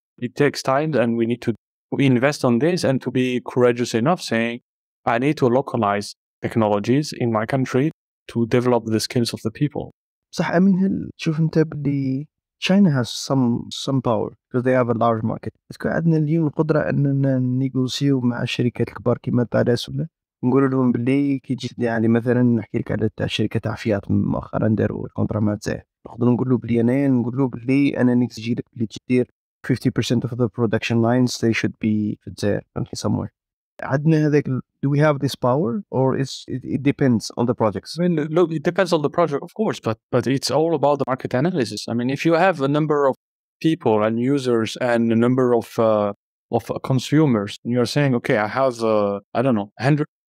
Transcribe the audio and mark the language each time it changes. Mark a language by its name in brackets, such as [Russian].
[English] It takes time, and we need to invest on this and to be courageous enough saying, I need to localize technologies in my country to develop the skills of the people. [Arabic] صح أمين هل تشوف أنت باللي [English] China has some power because they have a large market. [Arabic] بس كان عندنا اليوم القدرة أننا نيغوسيو مع الشركات الكبار كما طاليس ولا نقول لهم باللي كي تجي يعني مثلا نحكي لك على تاع شركة تاع فيات مؤخرا داروا الكونترا مع زاهر نقدروا نقول له بلي أنا نقول له بلي أنا نجي لك بلي تدير [English] 50% of the production lines they should be [Arabic] في الجزائر somewhere. عندنا هذاك [English] do we have this power or it depends on the projects? I mean, look, it depends on the project, of course, but it's all about the market analysis. I mean, if you have a number of people and users and a number of consumers, and you're saying, okay, I have, I don't know, 100...